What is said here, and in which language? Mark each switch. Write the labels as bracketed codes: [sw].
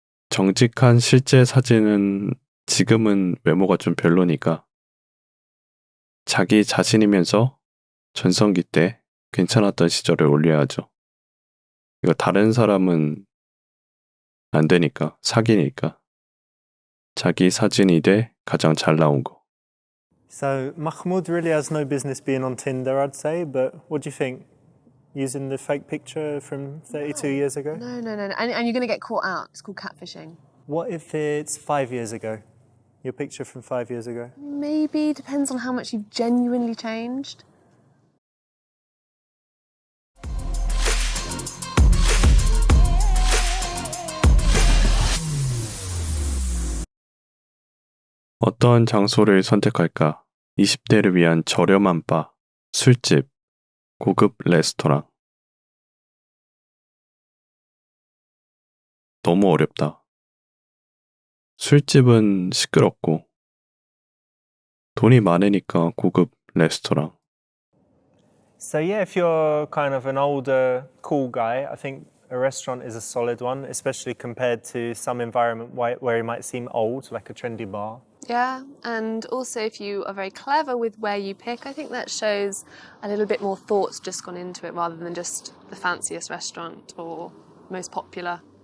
[ko] 정직한 실제 사진은 지금은 외모가 좀 별로니까 자기 자신이면서 전성기 때 괜찮았던 시절을 올려야죠. 이거 다른 사람은 안 되니까, 사기니까. 자기 사진이 돼 가장 잘 나온 거. [en] So Mahmoud really has no business being on Tinder, I'd say, but what do you think? Using the fake picture from 32 years ago? No. And you're going to get caught out. It's called catfishing. What if it's 5 years ago? Your picture from 5 years ago? Maybe, depends on how much you've genuinely changed. [ko] 어떤 장소를 선택할까? 20대를 위한 저렴한 바, 술집, 고급 레스토랑. 너무 어렵다. 술집은 시끄럽고, 돈이 많으니까 고급 레스토랑. [en] So yeah, if you're kind of an older, cool guy, I think a restaurant is a solid one, especially compared to some environment where you might seem old, like a trendy bar. Yeah, and also if you are very clever with where you pick, I think that shows a little bit more thought's just gone into it rather than just the fanciest restaurant or most popular.